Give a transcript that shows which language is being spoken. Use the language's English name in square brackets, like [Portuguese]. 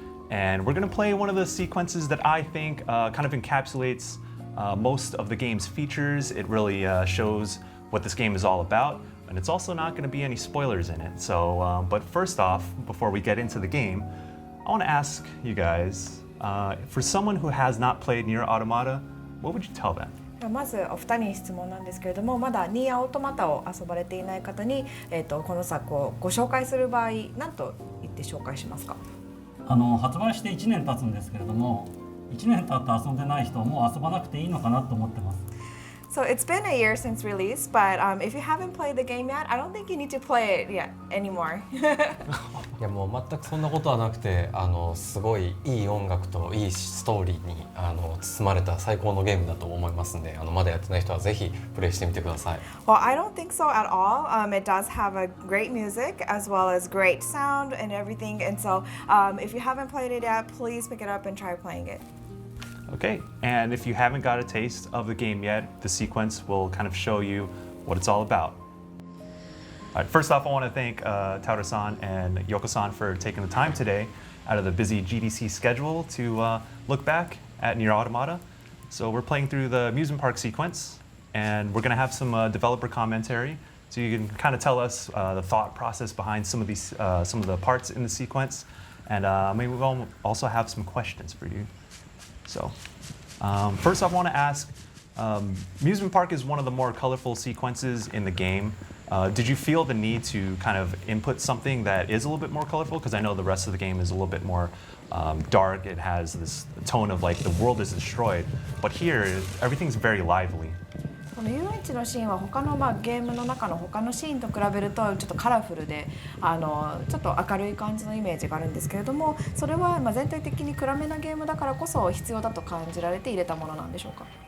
[English] And we're gonna play one of the sequences that I think kind of encapsulates most of the game's features. It really shows what this game is all about, and it's also not gonna be any spoilers in it. So, but first off, before we get into the game, I wanna ask you guys, for someone who has not played Nier Automata, what would you tell them? [Japanese] まずお二人に質問なんですけれども、まだニーアオートマタを遊ばれていない方に、この作をご紹介する場合、何と言って紹介しますか？発売して1年経つんですけれども、1年経って遊んでない人はもう遊ばなくていいのかなと思ってます。 [English] So it's been a year since release, but if you haven't played the game yet, I don't think you need to play it yet anymore. [Japanese] いやもう全くそんなことはなくて、すごいいい音楽といいストーリーに包まれた最高のゲームだと思いますので、まだやってない人はぜひプレイしてみてください。 [English] Well, I don't think so at all. It does have a great music as well as great sound and everything. And so if you haven't played it yet, please pick it up and try playing it. Okay, and if you haven't got a taste of the game yet, the sequence will kind of show you what it's all about. All right, first off, I want to thank Taura-san and Yoko-san for taking the time today out of the busy GDC schedule to look back at Nier Automata. So we're playing through the amusement park sequence, and we're going to have some developer commentary, so you can kind of tell us the thought process behind some of the parts in the sequence, and maybe we'll also have some questions for you. So, first off, I want to ask, amusement park is one of the more colorful sequences in the game. Did you feel the need to kind of input something that is a little bit more colorful? Because I know the rest of the game is a little bit more dark. It has this tone of like the world is destroyed. But here, everything's very lively. [Japanese] この遊園地のシーンは他のゲームの中の他のシーンと比べるとちょっとカラフルでちょっと明るい感じのイメージがあるんですけれども、それは全体的に暗めなゲームだからこそ必要だと感じられて入れたものなんでしょうか？